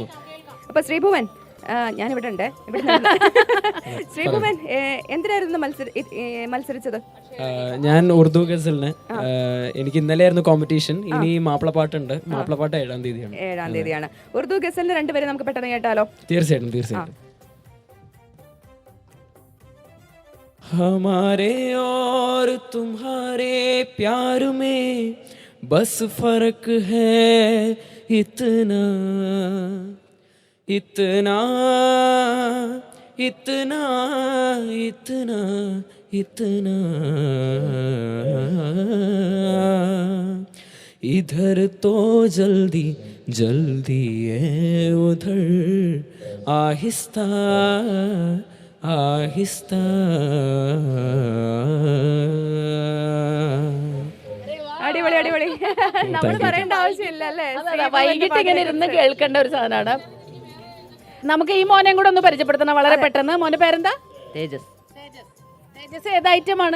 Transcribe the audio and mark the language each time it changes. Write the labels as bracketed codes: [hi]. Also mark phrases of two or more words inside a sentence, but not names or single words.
[ml] അപ്പൊ ശ്രീഭുവൻ, ഞാനിവിടെ ഉണ്ട്. ശ്രീഭുവൻ എന്തിനായിരുന്നു മത്സരിച്ചത്? ഞാൻ ഉറുദു ഗസലിന്. എനിക്ക് ഇന്നലെയായിരുന്നു കോമ്പറ്റീഷൻ. ഇനി മാപ്പിളപ്പാട്ടുണ്ട്. മാപ്പിളപ്പാട്ട് 7-ാം തീയതിയാണ്. 7-ാം തീയതിയാണ്. ഉറുദു ഗസലിന് രണ്ടുപേരും നമുക്ക് പെട്ടെന്ന് കേട്ടാലോ? തീർച്ചയായിട്ടും തീർച്ചയായിട്ടും. [hi] हमारे और तुम्हारे प्यार में बस फर्क है इतना इतना इतना इतना इतना इधर तो जल्दी जल्दी है उधर आहिस्ता आहिस्ता. [ml] അടിപൊളി അടിപൊളി. നമ്മൾ പറയേണ്ട ആവശ്യമില്ല അല്ലേ? വൈകിട്ട് ഇങ്ങനെ ഇരുന്ന് കേൾക്കേണ്ട ഒരു സാധനമാണ്. നമുക്ക് ഈ മോനെയും കൂടെ ഒന്ന് പരിചയപ്പെടുത്തണം വളരെ പെട്ടെന്ന്. മോന്റെ പേരെന്താ? തേജസ്. തേജസ് ഏത് ഐറ്റമാണ്?